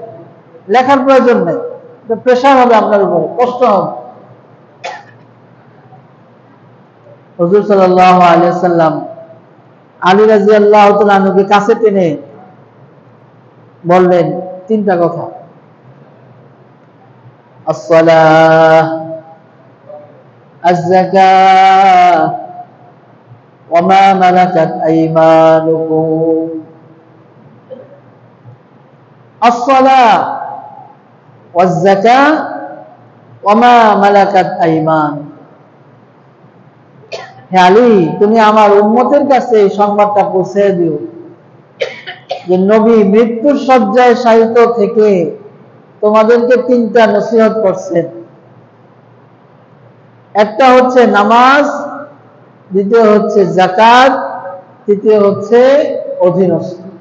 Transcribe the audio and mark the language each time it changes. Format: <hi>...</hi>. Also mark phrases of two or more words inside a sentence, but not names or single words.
<bn>লেখার প্রয়োজন নেই, প্রেশার হবে আপনার উপরে, কষ্ট হবে। হুজুর</bn> <ar>صلى الله عليه وسلم</ar> <bn>আলী</bn> <ar>رضي الله تعالى</ar> <bn>আনহুকে কাছে টেনে বললেন 3টা কথা,</bn> <ar>الصلاة، الزكاة, وما ملكت أيمانكم. الصلاة والزكاة وما ملكت أيمانكم.</ar> <bn>হে আলী, তুমি আমার উম্মতের কাছে এই সংবাদটা পৌঁছে দিও যে নবী মৃত্যুর শয্যায় শায়িত থেকে তোমাদেরকে 3টা নসিহত করছেন। একটা হচ্ছে নামাজ, দ্বিতীয় হচ্ছে যাকাত, তৃতীয় হচ্ছে অধীনস্থ।</bn>